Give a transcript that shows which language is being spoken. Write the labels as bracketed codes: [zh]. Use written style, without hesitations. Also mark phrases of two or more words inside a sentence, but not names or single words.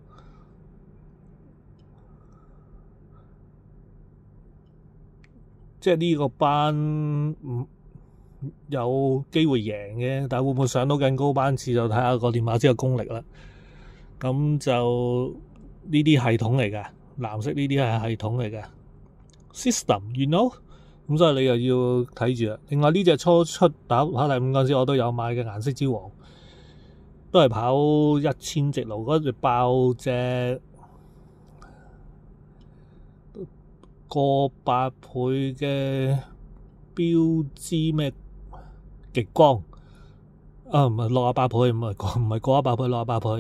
[yue] 即係呢個班有機會贏嘅，但係會唔會上到更高班次就睇下個練馬師嘅功力啦。咁就呢啲系統嚟㗎。藍色呢啲係系統嚟嘅 system， [en] you know， [yue] 咁所以你又要睇住啦。另外呢隻初出跑第5嗰陣時，我都有買嘅顏色之王，都係跑1000直路嗰隻爆隻過8倍嘅標誌咩極光啊，唔係68倍，唔係過100倍，68倍。